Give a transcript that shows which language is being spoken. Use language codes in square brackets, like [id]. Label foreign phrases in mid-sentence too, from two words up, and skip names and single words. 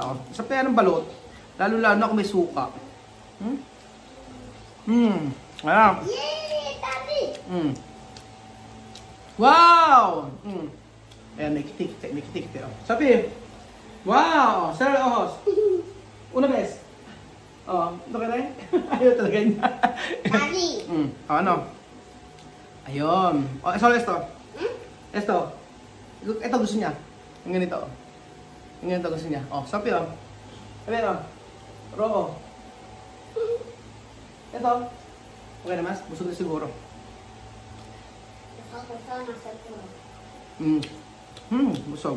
[tl] Sa kaya ng balot, lalo-lalo na kung may suka. Ayan. Yay, Daddy! Wow! Ayan, may kitik. Sabi, wow! Sarah Ojos. [es] Una vez. [tl] Oh, ito ka rin? Ayaw talaga niya. Daddy. Ano? Ayun. [es] Oh, esto. Esto. [tl] Ito gusto niya. Yung ganito. Yung ganito gusto niya. Oh, sabi oh. Sabi oh. Roo. Ito. Okay na mas? Busog na siguro. Busog.